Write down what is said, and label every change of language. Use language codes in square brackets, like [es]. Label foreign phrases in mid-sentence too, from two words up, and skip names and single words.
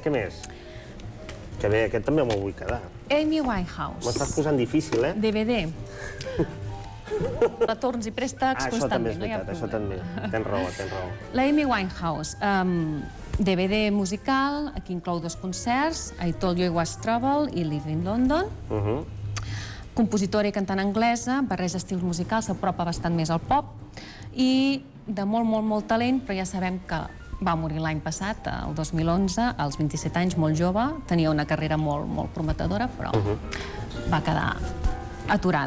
[ca] Que bé, aquest també m'ho vull quedar. Amy Winehouse. M'ho estàs posant difícil, eh? DVD. Retorns i préstecs constantment, no hi ha problema. Això també, tens raó. La Amy Winehouse, DVD musical, aquí inclou 2 concerts, I Told You I Was Trouble i Live in London. Compositora i cantant anglesa, barreja estils musicals, s'apropa bastant més al pop, i de molt talent, però ja sabem que va morir l'any passat, el 2011, als 27 anys, molt jove, tenia una carrera molt prometedora, però va quedar aturada.